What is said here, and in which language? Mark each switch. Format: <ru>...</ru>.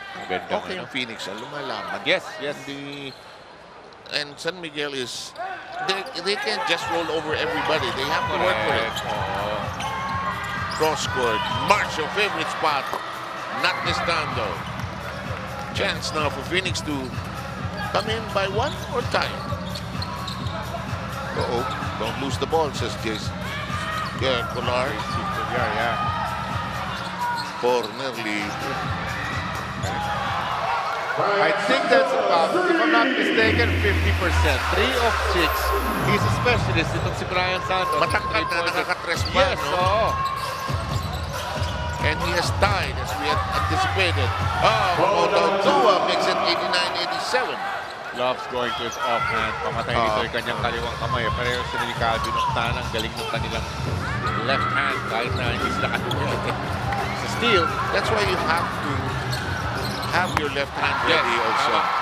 <tl>Okay ang Phoenix, lumalaman.</tl> <en>Yes. And San Miguel is, they can't just roll over everybody. They have to work for it. Cross court, Marshall, favorite spot. Not this time though. Chance now for Phoenix to come in by 1 or tie. Don't lose the ball, says Jason. Yeah, Kolar. Yeah. Corner lead. I think that's about, if I'm not mistaken, 50%. 3 of 6. He's a specialist.</en> <tl>Itong si Brian Santos. Matangkad na nakaka-tres pa,</tl> <en>yes, no? And he has tied as we had anticipated. Moto makes it 89-87. Loves going to his offhand.</en> <tl>Pamatay nito yung kanyang kaliwang kamay. Pareho sila ni Calvin Octana. Ang galing ng kanilang left hand kahit na hindi sila katuloy.</tl> <en>It's a steal. That's why you have to have your left hand ready also.</en>